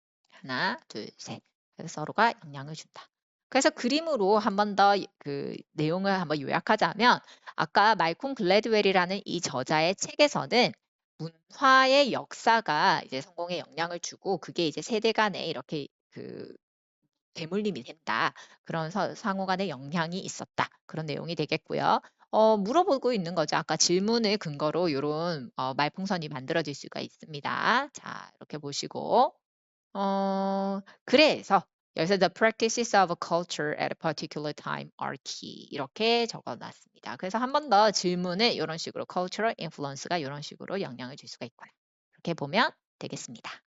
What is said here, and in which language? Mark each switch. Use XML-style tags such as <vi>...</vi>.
<ko>하나, 둘, 셋. 그래서 서로가 영향을 준다. 그래서 그림으로 한 번 더 그 내용을 한번 요약하자면 아까 말콤 글래드웰이라는 이 저자의 책에서는 문화의 역사가 이제 성공에 영향을 주고 그게 이제 세대 간에 이렇게 그 대물림이 된다. 그런 상호 간의 영향이 있었다. 그런 내용이 되겠고요. 물어보고 있는 거죠. 아까 질문을 근거로 이런 말풍선이 만들어질 수가 있습니다. 자, 이렇게 보시고 그래서 여기서</ko> <en>the practices of a culture at a particular time are key</en> <ko>이렇게 적어놨습니다. 그래서 한 번 더 질문을 이런 식으로 cultural influence가 이런 식으로 영향을 줄 수가 있고요. 이렇게 보면 되겠습니다.</ko>